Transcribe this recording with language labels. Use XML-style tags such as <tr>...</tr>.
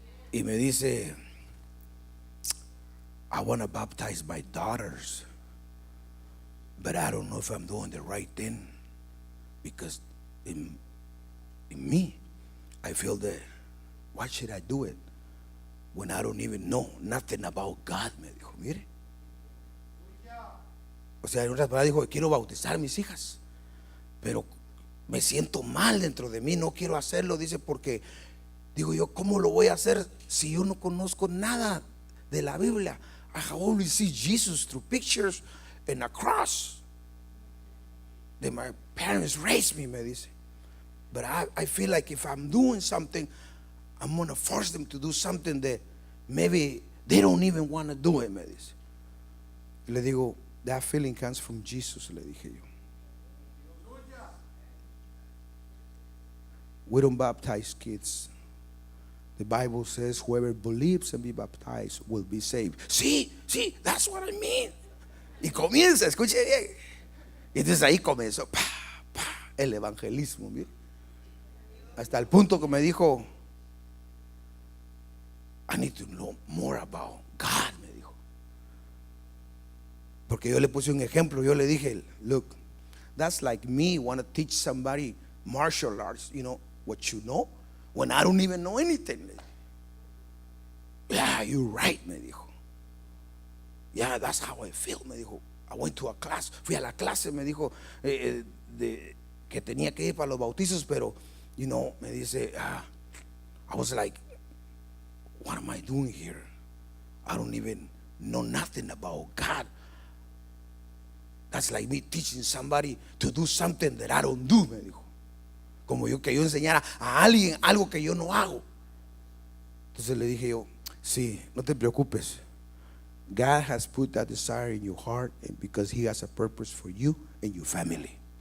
<es>Y me dice:</es> <en>I want to baptize my daughters, but I don't know if I'm doing the right thing, because in me I feel that, why should I do it when I don't even know nothing about God?</en> <es>Me dijo, mire. O sea, en otras palabras dijo: quiero bautizar a mis hijas, pero me siento mal dentro de mí, no quiero hacerlo. Dice, porque digo yo, ¿cómo lo voy a hacer si yo no conozco nada de la Biblia?</es> <en>I only see Jesus through pictures and a cross that my parents raised me,</en> <es>me dice.</es> <en>But I feel like if I'm doing something, I'm going to force them to do something that maybe they don't even want to do it,</en> <es>me dice. Y le digo,</es> <en>that feeling comes from Jesus,</en> <es>le dije yo.</es> <en>We don't baptize kids. The Bible says whoever believes and be baptized will be saved.</en> <es>Sí,</es> <en>that's what I mean.</en> <es>Y comienza, escuche bien. Y entonces ahí comenzó el evangelismo, mire. Hasta el punto que me dijo,</es> <en>I need to know more about God,</en> <es>me dijo. Porque yo le puse un ejemplo. Yo le dije,</es> <en>look, that's like me want to teach somebody martial arts, you know, what you know, when I don't even know anything. Yeah, you're right,</en> <es>me dijo.</es> <en>Yeah, that's how I feel, me dijo. I went to a class,</en> <es>fui a la clase, me dijo, que tenía que ir para los bautizos, pero,</es> <en>you know,</en> <es>me dice,</es> <en>I was like, what am I doing here? I don't even know nothing about God. That's like me teaching somebody to do something that I don't do,</en> <es>me dijo. como yo, que yo enseñara a alguien algo que yo no hago. Entonces le dije yo, sí, no te preocupes.</es> <en>God has put that desire in your heart, and because He has a purpose for you and your family.</en>